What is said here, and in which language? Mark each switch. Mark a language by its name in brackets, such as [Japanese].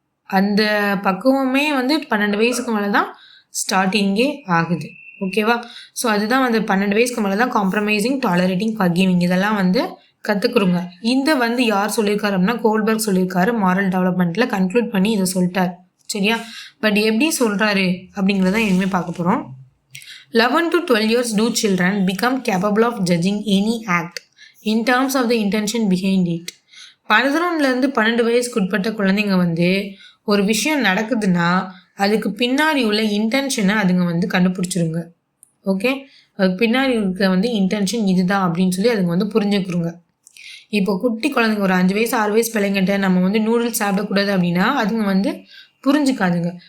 [Tamil] அந்த பக்குவமே வந்து 12 வயசுக்கு மேலே தான் ஸ்டார்டிங்கே ஆகுது. ஓகேவா? ஸோ அதுதான் வந்து 12 வயசுக்கு மேலே தான் காம்ப்ரமைசிங், டாலரேட்டிங், ஃபர்கிவிங் இதெல்லாம் வந்து கற்றுக்குறோங்க. இந்த வந்து யார் சொல்லியிருக்காரு அப்படின்னா கோல்பர்க் சொல்லியிருக்காரு. மாரல் டெவலப்மெண்ட்டில் கன்க்ளூட் பண்ணி இதை சொல்லிட்டார். சரியா? பட் எப்படி சொல்கிறாரு அப்படிங்கிறத இனிமேல் பார்க்க போகிறோம். [English] 11 to 12 years do children become capable of judging any act in terms of the intention behind it. [Tamil] 11லேருந்து 12 வயசுக்கு உட்பட்ட குழந்தைங்க வந்து ஒரு விஷயம் நடக்குதுன்னா அதுக்கு பின்னாடி உள்ள இன்டென்ஷனை அதுங்க வந்து கண்டுபிடிச்சிருங்க. ஓகே. அதுக்கு பின்னாடி இருக்க வந்து இன்டென்ஷன் இதுதான் அப்படின்னு சொல்லி அதுங்க வந்து புரிஞ்சுக்கிறோங்க. இப்போ குட்டி குழந்தைங்க ஒரு 5 வயசு 6 வயசு பிள்ளைங்கிட்ட நம்ம வந்து நூடுல்ஸ் சாப்பிடக்கூடாது அப்படின்னா அதுங்க வந்து புரிஞ்சுக்காதுங்க.